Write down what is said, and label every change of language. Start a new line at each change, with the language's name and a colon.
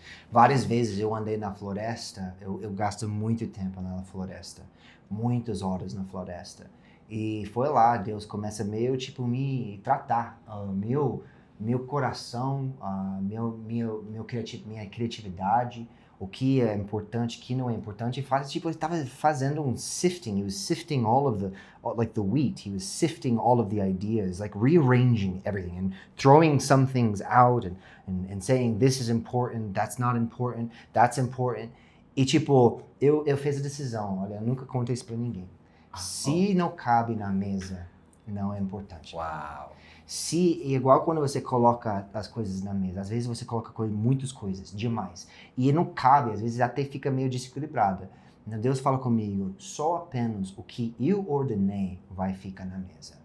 Portuguese: Várias vezes eu andei na floresta, eu gasto muito tempo na floresta, muitas horas na floresta. E foi lá, Deus começa meio, tipo, me tratar, meu coração, minha criatividade, o que é importante, o que não é importante. Ele estava fazendo um sifting.
English: He was sifting all of the wheat. He was sifting all of the ideas, like rearranging everything and throwing some things out and saying this is important, that's not important, that's important.
Portuguese: E tipo, eu fiz a decisão, olha, eu nunca contei isso pra ninguém. Se não cabe na mesa, não é importante. Uau! Igual quando você coloca as coisas na mesa, às vezes você coloca muitas coisas, demais. E não cabe, às vezes até fica meio desequilibrada. Então Deus fala comigo, só apenas o que eu ordenei vai ficar na mesa.